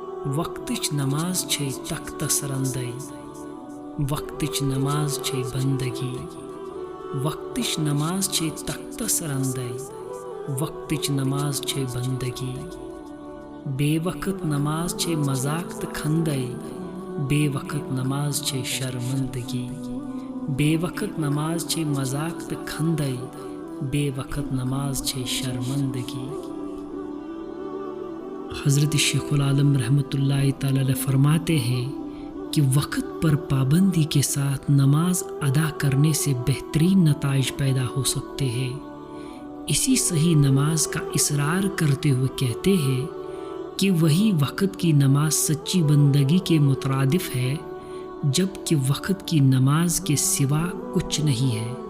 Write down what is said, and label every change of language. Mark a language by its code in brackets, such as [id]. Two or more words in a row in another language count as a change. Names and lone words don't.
[ks] وقتچ نماز چھے تختہ سرندے، وقتچ نماز چھے بندگی، وقتچ نماز چھے تختہ سرندے، وقتچ نماز چھے بندگی، بے وقت نماز چھے مذاق تہ کھندے، بے وقت نماز چھے شرمندگی، بے وقت نماز چھے مذاق تہ کھندے، بے وقت نماز چھے شرمندگی۔ [ur] حضرت شیخ العالم رحمۃ اللہ تعالی علیہ فرماتے ہیں کہ وقت پر پابندی کے ساتھ نماز ادا کرنے سے بہترین نتائج پیدا ہو سکتے ہیں۔ اسی صحیح نماز کا اصرار کرتے ہوئے کہتے ہیں کہ وہی وقت کی نماز سچی بندگی کے مترادف ہے، جب کہ وقت کی نماز کے سوا کچھ نہیں ہے۔